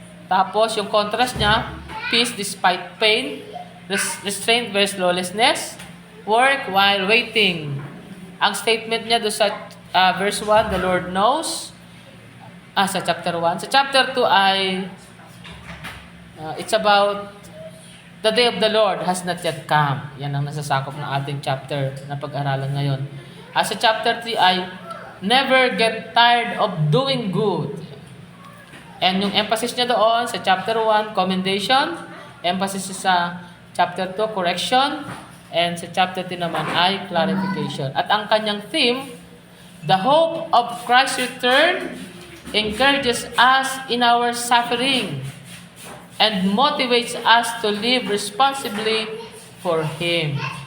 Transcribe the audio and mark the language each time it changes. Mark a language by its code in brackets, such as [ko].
[tl] Tapos yung contrast niya, [en] peace despite pain, restraint versus lawlessness, work while waiting. [tl] Ang statement niya doon sa verse 1, [en] the Lord knows. Sa chapter 1. Sa chapter 2 ay it's about the day of the Lord has not yet come. [tl] Yan ang nasasakop ng ating chapter na pag-aralan ngayon. [en] Sa chapter 3 ay never get tired of doing good. And yung emphasis niya doon sa chapter 1, commendation. Emphasis sa chapter 2, correction. And sa chapter 3 naman ay clarification. [tl] At ang kanyang theme, [en] the hope of Christ's return encourages us in our suffering and motivates us to live responsibly for Him.